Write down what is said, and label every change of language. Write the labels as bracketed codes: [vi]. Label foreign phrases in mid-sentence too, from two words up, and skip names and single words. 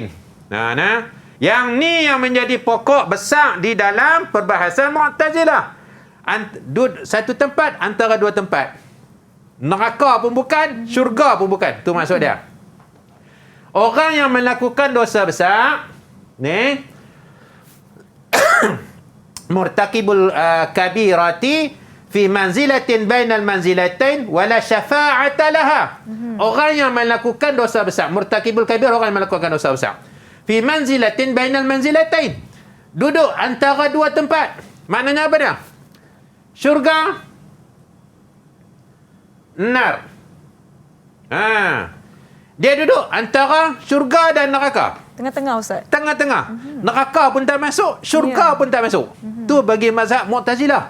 [ms] Yang ni yang menjadi pokok besar di dalam perbahasan Mu'tazilah. Satu tempat antara dua tempat. Neraka pun bukan, syurga pun bukan. Tu maksud dia. Orang yang melakukan dosa besar ni [ar] مرتكب الكبيرة في منزلة بين المنزلتين ولا شفاعة لها. [ms] Orang yang melakukan dosa besar, [ar] مرتكب الكبير, [ms] orang yang melakukan dosa besar. [ar] في منزلة بين المنزلتين. [ms] Duduk antara dua tempat. Maknanya apa dia? Syurga, nar. Dia duduk antara syurga dan neraka. Tengah-tengah, Ustaz. Tengah-tengah. Neraka pun tak masuk, syurga pun tak masuk. Tu bagi mazhab Mu'tazilah.